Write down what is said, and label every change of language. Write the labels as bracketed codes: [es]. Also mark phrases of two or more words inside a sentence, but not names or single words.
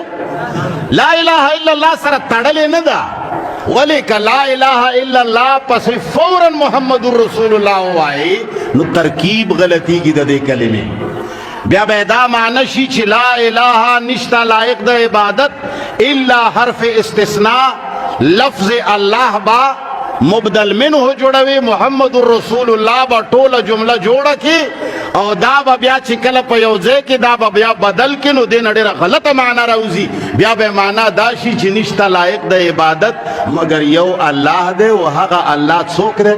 [ar] لا اله الا الله [ps] سره تړلې نه ده. ولې که [ar] لا اله الا الله [ps] پسې فوراً [ar] محمد رسول الله [ps] ووایي نو ترکیب غلطیږي د دې کلمې. بیا به دا معنی شي چې [ar] لا اله [ps] نشته لایق د عبادت الا حرف استثناء لفظ الله با مبدل منه جوړوي، [ar] محمد رسول الله [ps] با ټوله جمله جوړه کی او دا به بیا چې کله په یو ځای کې دا به بیا بدل کړي نو دې نه ډېره غلطه معنا راوځي. بیا به معنا دا شي چې نشته لایق د عبادت مګر یو الله دی او هغه الله څوک دی؟